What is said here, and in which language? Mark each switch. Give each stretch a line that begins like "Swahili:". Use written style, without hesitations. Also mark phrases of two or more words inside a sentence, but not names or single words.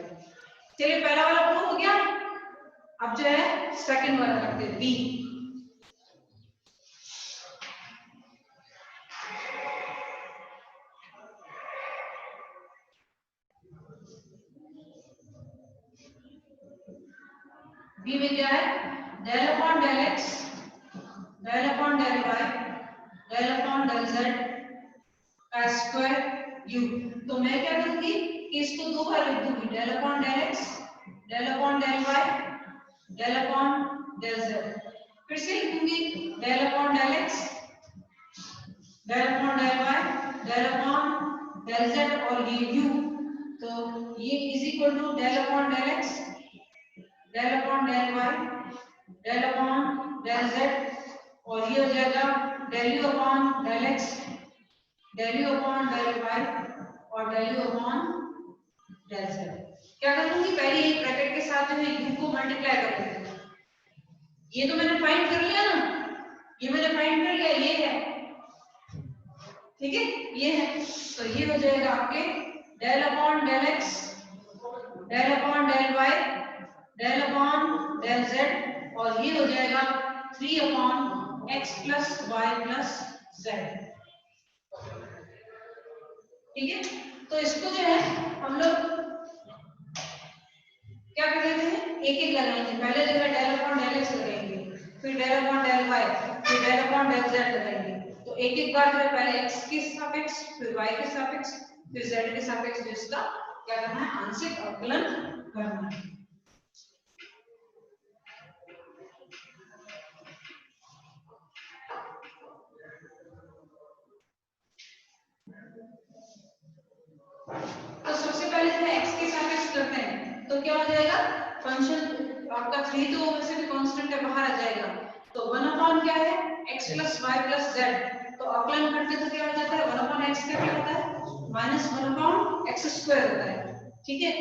Hindi: चलिए पहला वाला प्रूव हो गया, अब जो है सेकंड वाला करते हैं, b। b में क्या है,
English: del upon del x del upon del y del upon del z का square u.
Hindi: तो मैं क्या करूंगी कि इसको दो बार लिख दूंगी,
English: del upon del x del upon del y del upon del z,
Hindi: फिर से लिखूंगी
English: del upon del x del upon del y del upon del z
Hindi: और ये
English: u,
Hindi: तो ये
English: is equal to del upon del x del upon del y del upon del z
Hindi: और ये हो जाएगा
English: del u upon del x del u upon del y और del u upon del z.
Hindi: क्या करूंगी, पहले एक ब्रैकेट के साथ जो है u को मल्टीप्लाई कर देती हूँ। ये तो मैंने फाइंड कर लिया ना, ये मैंने फाइंड कर लिया, ये है, ठीक है, ये है, तो ये हो जाएगा आपके
English: del upon del x del upon del y del upon del z
Hindi: और ये हो जाएगा
English: 3 upon x plus y plus z,
Hindi: ठीक है। तो इसको जो है हम लोग क्या कर देते हैं, एक एक लगाएंगे, पहले जो है
English: del upon del x
Hindi: लगाएंगे, फिर
English: del upon del y, फिर del upon del z लगाएंगे।
Hindi: तो एक एक बार जो है पहले x के सापेक्ष, फिर y के सापेक्ष, फिर z के सापेक्ष जो इसका क्या करना है, आंशिक अवकलन करना है। तो सबसे पहले जो है x के सापेक्ष करते हैं, तो क्या हो जाएगा, फंक्शन आपका 3 तो वैसे भी कांस्टेंट है, बाहर आ जाएगा, तो 1 अपॉन क्या है
English: x plus y plus z,
Hindi: तो अवकलन करते तो क्या हो जाता है,
English: 1 upon x
Hindi: का क्या होता है
English: minus 1 upon x square
Hindi: होता है, ठीक है।